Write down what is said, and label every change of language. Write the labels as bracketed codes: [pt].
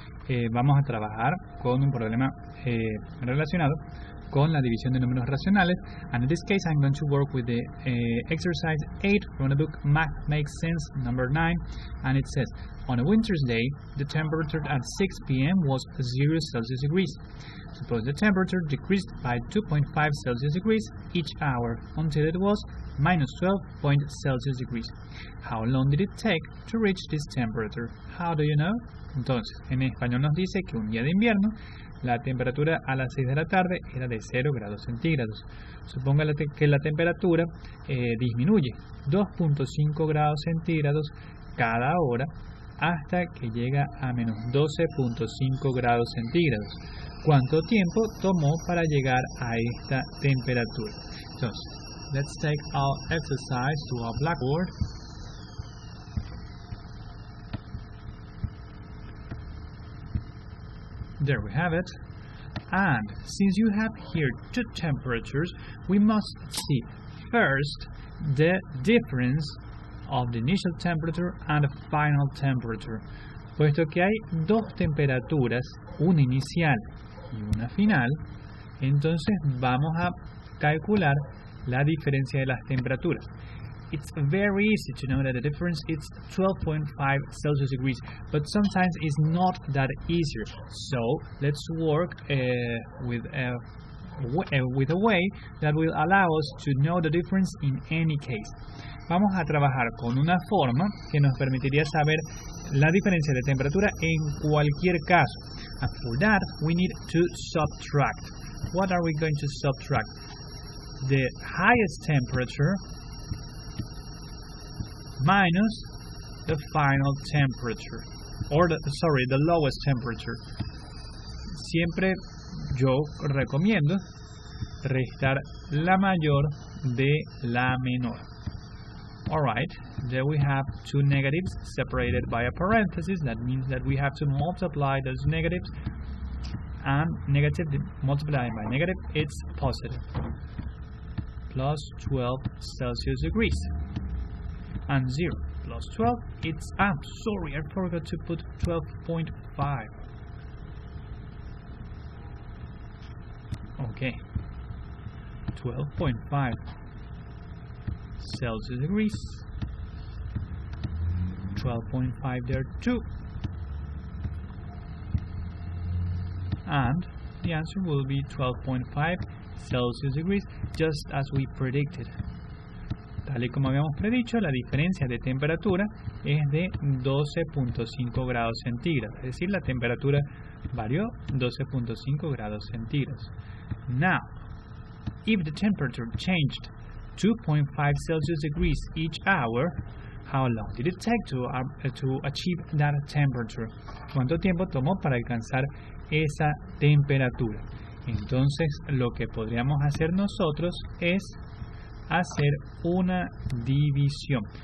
[es] Vamos a trabajar con un problema relacionado con la división de números racionales, [en] and in this case I'm going to work with the exercise 8 from the book Math Makes Sense number 9, and it says, on a winter's day the temperature at 6 p.m. was 0 Celsius degrees. Suppose the temperature decreased by 2.5 Celsius degrees each hour until it was minus 12 Celsius degrees. How long did it take to reach this temperature? How do you know? [es] Entonces, en español nos dice que un día de invierno la temperatura a las 6 de la tarde era de 0 grados centígrados. Suponga que la temperatura disminuye 2.5 grados centígrados cada hora hasta que llega a menos 12.5 grados centígrados. ¿Cuánto tiempo tomó para llegar a esta temperatura? [en] Entonces, let's take our exercise to our blackboard. There we have it. And since you have here two temperatures, we must see first the difference of the initial temperature and the final temperature. [es] Puesto que hay dos temperaturas, una inicial y una final, entonces vamos a calcular la diferencia de las temperaturas. [en] It's very easy to know that the difference is 12.5 Celsius degrees, but sometimes it's not that easier. So let's work with a way that will allow us to know the difference in any case. [es] Vamos a trabajar con una forma que nos permitiría saber la diferencia de temperatura en cualquier caso. [en] And for that, we need to subtract. What are we going to subtract? The highest temperature minus the final temperature, or the lowest temperature. [es] Siempre yo recomiendo restar la mayor de la menor. [en] Alright, there we have two negatives separated by a parenthesis. That means that we have to multiply those negatives, and negative multiplied by negative, it's positive. Plus 12 Celsius degrees. And 0 plus 12, it's, sorry, I forgot to put 12.5. Okay, 12.5 Celsius degrees, 12.5 there too, and the answer will be 12.5 Celsius degrees, just as we predicted. [es] Tal y como habíamos predicho, la diferencia de temperatura es de 12.5 grados centígrados, es decir, la temperatura varió 12.5 grados centígrados. [en] Now, if the temperature changed 2.5 Celsius degrees each hour, how long did it take to achieve that temperature? [es] ¿Cuánto tiempo tomó para alcanzar esa temperatura? Entonces, lo que podríamos hacer nosotros es hacer una división.